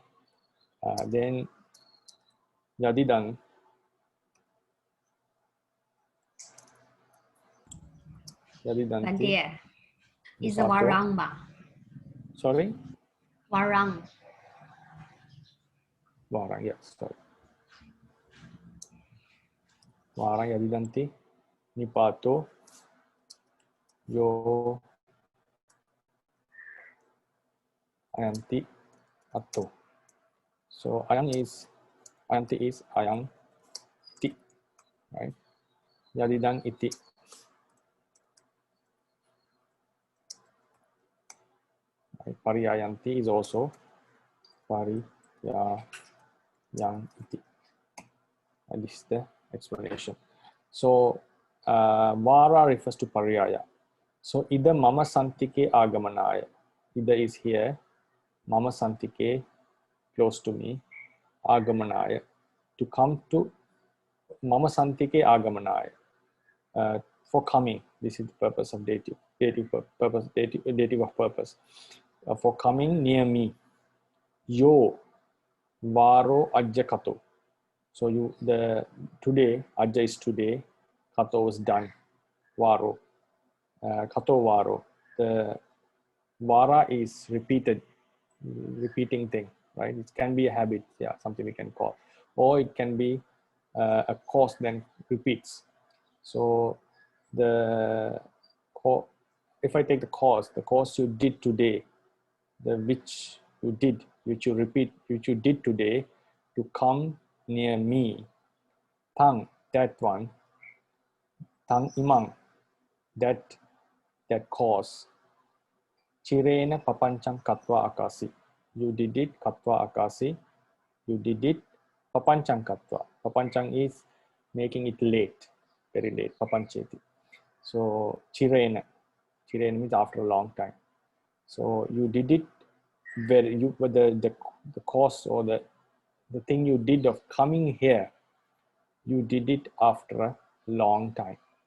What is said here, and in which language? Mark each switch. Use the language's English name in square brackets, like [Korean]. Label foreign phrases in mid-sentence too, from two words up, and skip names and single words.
[English] Then yadidan Bhante, is a warang ba? Sorry? Warang. Varang, yes, sorry. [Pali] Varang yadidanti nipato yo ayanti atto. [English] So ayanti is [Pali] ayang ti, [English] right? [Pali] Yadidang iti. Right? Pariyayanti [English] is also [Pali] pariyayang iti. [English] And this is the explanation. So vara refers to pariyaya. [Pali] So ida mama santike agamanaya. [English] Ida is here. [Pali] Mama santike, [English] close to me. Agamanaya, to come to. [Pali] Mama santike agamanaya, [English] for coming. This is the purpose of dative of purpose. For coming near me. [Pali] Yo varo ajja kato. [English] So today, ajja is today, kato was done. [Pali] Varo, kato varo. [English] The vara is repeating thing, right? It can be a habit, yeah, something we can call, or it can be a course then repeats. So if I take the course you did today, which you did today, to come near me. Tang, that one. [Pali] Tang imang, [English] that course. [Pali] Chirena papanchang katwa akasi. [English] You did it [Pali] katwa akasi. [English] You did it [Pali] papanchang katwa. [English] Papanchang is making it late, very late. Papancheti. So chirena means after a long time. So you did it the course or the thing you did of coming here, you did it after a long time.